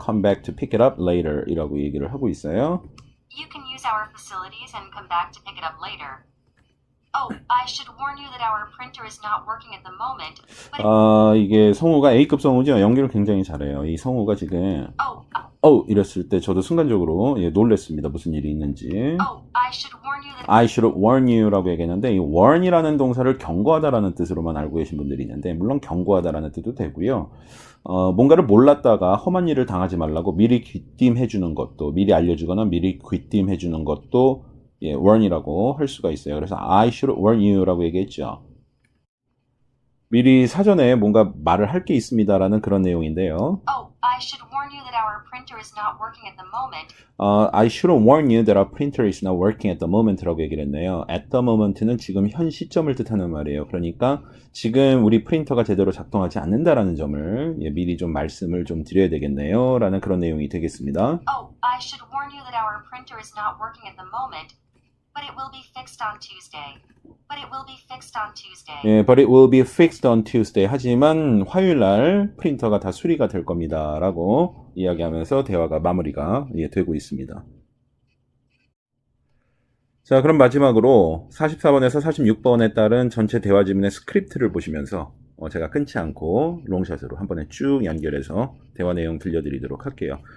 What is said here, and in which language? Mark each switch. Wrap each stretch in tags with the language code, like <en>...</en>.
<en>Come back to pick it up later이라고</en> <ko>얘기를 하고 있어요.</ko> <en>You can use our facilities and come back to pick it up later. Oh, I should warn you that our printer is not working at the moment. But</en> <ko>이게 성우가 A급 성우죠. 연기를 굉장히 잘해요. 이 성우가 지금 이랬을 때 저도 순간적으로 놀랬습니다. 무슨 일이 있는지.</ko> <en>I should warn you that I should warn you</en> <ko>라고 얘기했는데 이 warn이라는 동사를 경고하다라는 뜻으로만 알고 계신 분들이 있는데 물론 경고하다라는 뜻도 되고요. 뭔가를 몰랐다가 험한 일을 당하지 말라고 미리 귀띔해 주는 것도 미리 알려주거나 미리 귀띔해 주는 것도 warn이라고 할 수가 있어요. 그래서</ko> <en>I should warn you</en> <ko>라고 얘기했죠. 미리 사전에 뭔가 말을 할 게 있습니다라는 그런 내용인데요.</ko> <en>I should warn you that our printer is not working at the moment. I should warn you that our printer is not working at the moment라고</en> <ko>얘기를 했네요. At the moment는 지금 현 시점을 뜻하는 말이에요. 그러니까 지금 우리 프린터가 제대로 작동하지 않는다라는 점을 미리 좀 말씀을 좀 드려야 되겠네요. 라는 그런 내용이 되겠습니다.</ko> <en>I should warn you that our printer is not working at the moment, but it will be fixed on Tuesday. but it will be fixed on Tuesday. 예, but it will be fixed on Tuesday.</en> <ko>하지만 화요일 날 프린터가 다 수리가 될 겁니다. 라고 이야기하면서 대화가 마무리가 되고 있습니다. 자, 그럼 마지막으로 44번에서 46번에 따른 전체 대화 지문의 스크립트를 보시면서 제가 끊지 않고 롱샷으로 한 번에 쭉 연결해서 대화 내용 들려드리도록 할게요.</ko>